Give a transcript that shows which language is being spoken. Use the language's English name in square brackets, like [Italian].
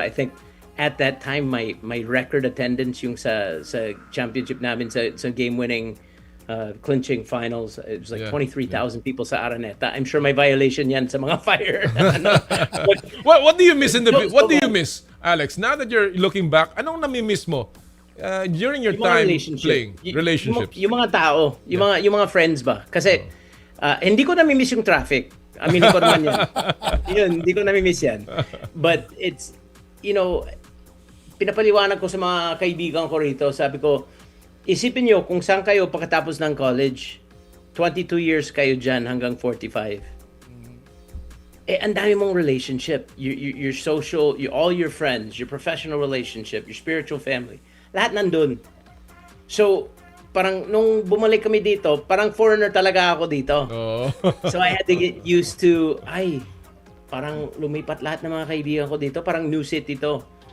[English] I think at that time my record attendance [Filipino] yung sa championship namin sa [English] game-winning clinching finals, it was like 23,000 people sa Araneta. I'm sure [Filipino] may violation yan sa mga [English] fire. What do you miss what do you miss, Alex? Now that you're looking back, [Filipino] anong nami-miss mo [English] during your time playing? Relationships. [Filipino] Yung mga tao, yung mga friends ba? Kasi hindi ko nami-miss yung traffic. Aminin ko naman yan. Yun, hindi ko nami-miss yan. [English] But it's, you know, [Filipino] pinapaliwanag ko sa mga kaibigan ko rito, sabi ko, isipin nyo kung saan kayo pagkatapos ng college, 22 years kayo dyan hanggang 45. Ang dami mong relationship. [English] Your social, all your friends, your professional relationship, your spiritual family. [Filipino] Lahat nandun. So, parang nung bumalik kami dito, parang foreigner talaga ako dito. [English] So I had to get used to, [Filipino] parang lumipat lahat ng mga kaibigan ko dito, parang new city to.